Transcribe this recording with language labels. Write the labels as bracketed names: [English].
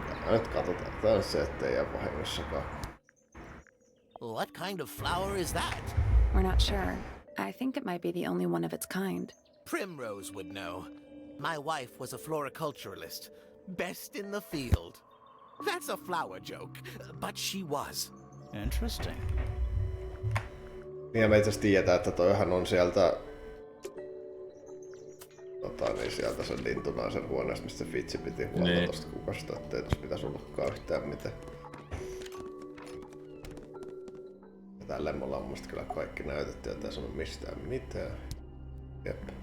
[Finnish] Nyt katsotaan taas se, ettei jää vahingossakaan. [English] What kind of flower is that? We're not sure. I think it might be the only one of its kind. Primrose would know. My wife was a floriculturalist. Best in the field. That's a flower joke, but she was. Interesting. [Finnish] Niin me itse tiedetään, että toihan on sieltä... niin sieltä sen lintunaisen huoneesta, mistä Fitsi piti huolta tosta kukasta, ettei tossa pitäis ollutkaan yhtään mitään. Ja tälleen me ollaan mun mielestä kyllä kaikki näytetty ja tässä on mistään mitään. Jep.